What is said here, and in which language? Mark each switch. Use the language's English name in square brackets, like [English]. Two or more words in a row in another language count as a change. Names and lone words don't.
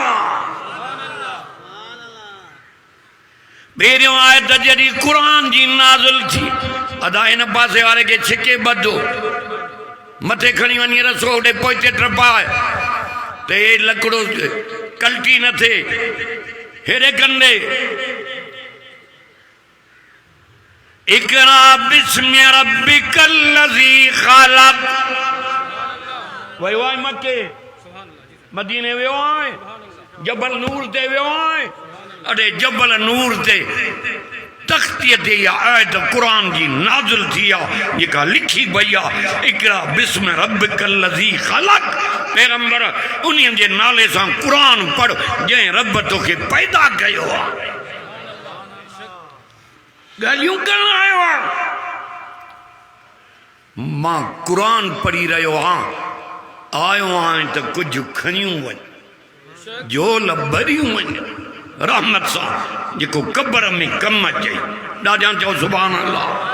[Sindhi] पहिरियों आहे त जॾहिं क़ुरान जी नाज़िल थी, अदा हिन पासे वारे खे छिके ॿधो, मथे खणी वञी रसो होॾे पोइते टपाए त हे लकिड़ो कल्टी न थिए। हेॾे कंदे [Arabic] اقرأ باسم ربك الذي خلق, [Sindhi] वियो आहे मके मदीने वियो आहे जबल नूर ते वियो आहे अरे जबल नूर ते तख्तीअ ते इहा आयत क़ुरान जी नाज़िल थी आहे जेका लिखी पई आहे [Arabic] اقرأ باسم ربك الذي خلق [Sindhi] पैगंबर उन्हनि जे नाले सां क़ुरान पढ़ जंहिं रब तोखे पैदा कयो आहे ॻाल्हियूं करण आयो आहे मां क़ुरान पढ़ी रहियो आयो आहियां त कुझु खणियूं वञ झोल भरियूं वञ रहमत सां जेको क़ब्र में कम अचे ॾाढा चओ [Arabic] سبحان الله